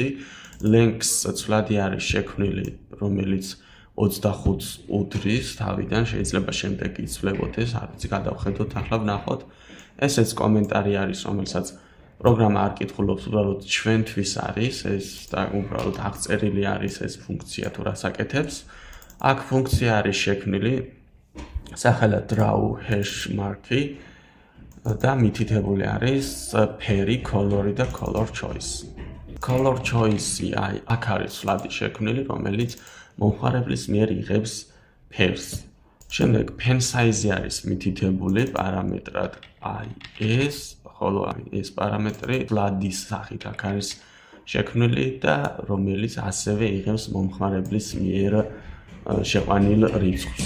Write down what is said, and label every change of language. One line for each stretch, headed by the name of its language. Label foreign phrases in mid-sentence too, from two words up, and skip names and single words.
Georgian: Links ცვლადი არის შექმნილი, რომელიც 25-ს უდრის თავიდან, შეიძლება შემდეგ იცვლებოდეს, არც გადავხედოთ, ახლა ვნახოთ. ესეც კომენტარი არის, რომელსაც პროგრამა არ კითხულობს, უბრალოდ ჩვენთვის არის, ეს და უბრალოდ აღწერილი არის ეს ფუნქცია თუ რას აკეთებს. აქ ფუნქცია არის შექმნილი სახელად
English: draw hash mark-ი
Georgian: და მითითებული არის ფერი, color-ი და
English: color choice. Color choice-ი
Georgian: აი აქ არის ცვლადი შექმნილი, რომელიც მომხმარებლის მიერ იღებს ფერს. შემდეგ
English: pen size-ი
Georgian: არის მითითებული პარამეტრად აი ეს, ხოლო ეს პარამეტრი ცვლადის სახით აქ არის შექმნილი და რომელიც ასევე იღებს მომხმარებლის მიერ შეყვანილ რიცხვს.